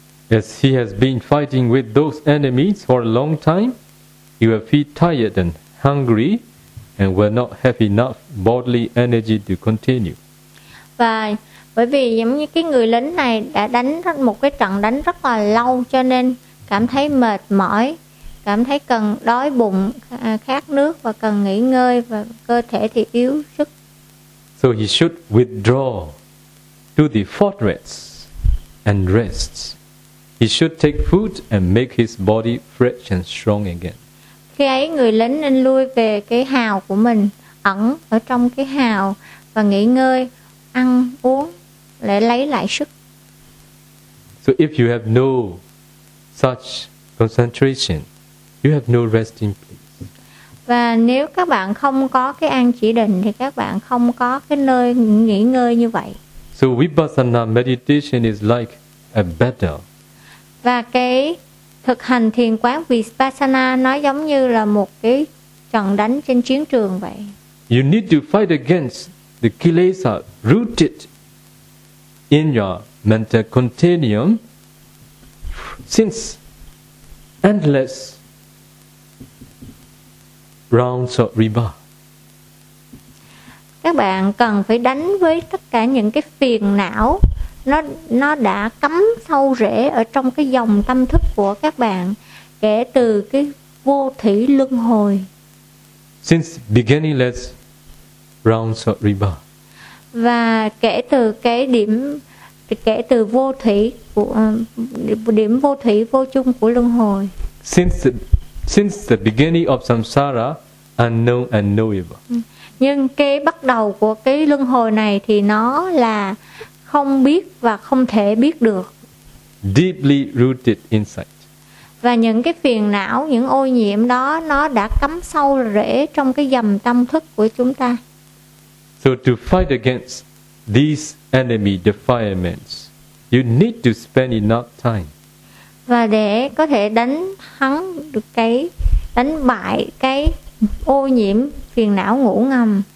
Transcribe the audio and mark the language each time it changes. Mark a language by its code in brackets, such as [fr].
[en] As he has been fighting with those enemies for a long time, he will feel tired and hungry and will not have enough bodily energy to continue. [vi] Và bởi vì giống như cái người lính này đã đánh một cái trận đánh rất là lâu, cho nên cảm thấy mệt mỏi, cảm thấy cần đói bụng, khát nước và cần nghỉ ngơi, và cơ thể thì yếu sức. [en] So he should withdraw to the fortress and rest. He should take food and make his body fresh and strong again. [vi] Khi ấy người lính nên lui về cái hào của mình, ẩn ở trong cái hào và nghỉ ngơi, ăn uống để lấy lại sức. [en] So if you have no such concentration, you have no resting place. [vi] Và nếu các bạn không có cái an chỉ định thì các bạn không có cái nơi nghỉ ngơi như vậy. [en] So Vipassana meditation is like a battle. [vi] Và cái thực hành thiền quán Vipassana nó giống như là một cái trận đánh trên chiến trường vậy. [en] You need to fight against the kilesa rooted in your mental continuum, since endless rounds of rebirth. [vi] Các bạn cần phải đánh với tất cả những cái phiền não nó đã cắm sâu rễ ở trong cái dòng tâm thức của các bạn kể từ cái vô thủy luân hồi. [en] Since beginningless rounds of rebirth. [vi] Và kể từ cái điểm kể từ vô thủy của điểm vô thủy vô chung của luân hồi. [en] Since the beginning of samsara, unknown and knowable. [vi] Nhưng cái bắt đầu của cái luân hồi này thì nó là không biết và không thể biết được. [en] Deeply rooted insight. [vi] Và những cái phiền não, những ô nhiễm đó nó đã cắm sâu rễ trong cái dầm tâm thức của chúng ta. [en] So to fight against these enemy defilements, you need to spend enough time. [vi] Và để có thể đánh thắng được cái đánh bại cái ô nhiễm phiền não ngủ ngầm.